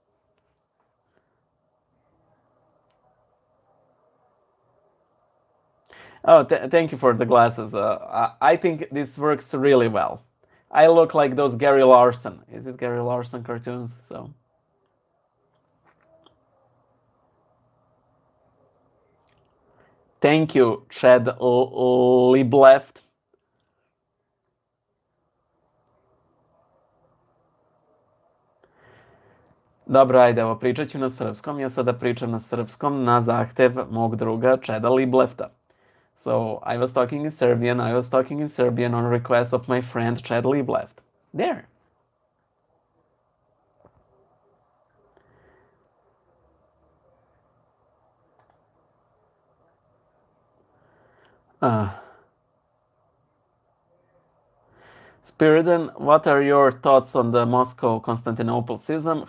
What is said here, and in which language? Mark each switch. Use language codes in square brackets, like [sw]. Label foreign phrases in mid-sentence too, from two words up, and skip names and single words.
[en] Oh, thank you for the glasses. I think this works really well. I look like those Gary Larson. Is it Gary Larson cartoons? So. Thank you, Chad Libleft. [sr] Dobro, ajde, evo, pričat ću na srpskom. Ja sada pričam na srpskom na zahtev mog druga Chada Liblefta. [en] So, I was talking in Serbian on request of my friend Chad Libleft. There. Spiridon, what are your thoughts on the Moscow-Constantinople schism?